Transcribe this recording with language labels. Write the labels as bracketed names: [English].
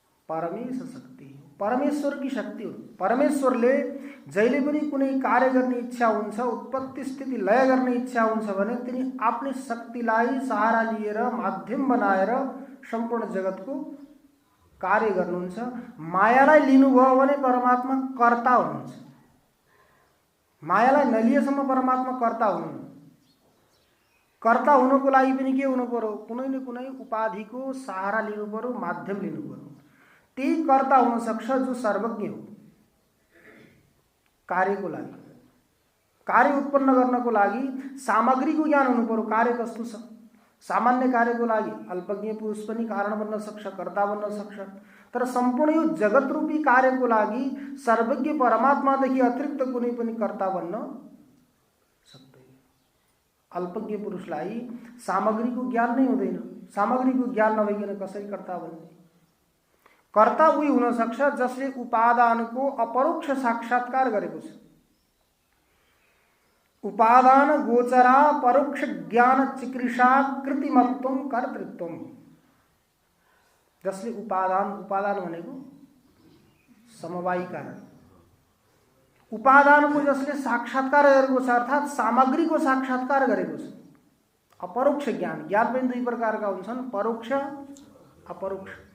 [Nepali] परमेश शक्ति, परमेश्वर की शक्ति हुन्। परमेश्वरले जहिले पनि कुनै कार्य गर्ने इच्छा हुन्छ, उत्पत्ति स्थिति लय गर्ने इच्छा हुन्छ भने तिनी आफ्नै शक्तिलाई सहारा लिएर माध्यम बनाएर सम्पूर्ण जगतको कार्य गर्नुहुन्छ। मायालाई लिनुभयो भने परमात्मा कर्ता हुनुहुन्छ। मायालाई नलिएसम्म परमात्मा कर्ता हुनुहुन्न। कर्ता हुनको लागि पनि के हुनु पर्यो? कुनै न कुनै उपाधिको सहारा लिनु पर्यो, माध्यम लिनु पर्यो। त्यही कर्ता हुन सक्छ जो सर्वज्ञ हो। कार्यको लागि, कार्य उत्पन्न गर्नको लागि सामग्रीको ज्ञान हुनु पर्यो। कार्य कस्तो छ? सामान्य कार्यको लागि अल्पज्ञ पुरुष पनि कारण बन्न सक्छ, कर्ता बन्न सक्छ। तर सम्पूर्ण यो जगत रूपी कार्यको लागि सर्वज्ञ परमात्मादेखि अतिरिक्त कुनै पनि कर्ता बन्न सक्दैन। अल्पज्ञ पुरुषलाई सामग्रीको ज्ञान नै हुँदैन। सामग्रीको ज्ञान नभइकन कसरी कर्ता बन्ने? कर्ता उही हुन सक्छ जसले उपादानको अपरोक्ष साक्षात्कार गरेको छ। [Sanskrit] उपादान गोचरा परोक्ष ज्ञान चिकीर्षा कृतिमत्वम कर्तृत्वम। [Nepali] जसले उपादान, उपादान भनेको समवायी कारण, उपादानको जसले साक्षात्कार गरेको छ अर्थात् सामग्रीको साक्षात्कार गरेको छ। अपरोक्ष ज्ञान, ज्ञान पनि दुई प्रकारका हुन्छन्, परोक्ष अपरोक्ष।